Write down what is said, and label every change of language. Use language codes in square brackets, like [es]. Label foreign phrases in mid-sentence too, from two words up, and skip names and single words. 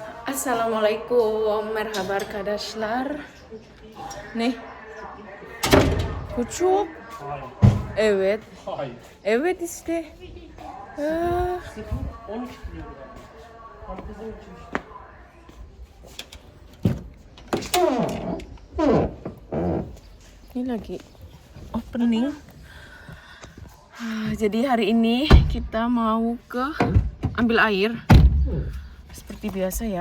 [tr] Assalamualaikum, merhaba arkadaşlar. Ne? Küçük. Evet. Hayır. Evet işte. Ah, 12 kilo. Herkesin uçmuş. [id] ini lagi opening. Jadi hari ini kita mau ambil air. Seperti biasa ya.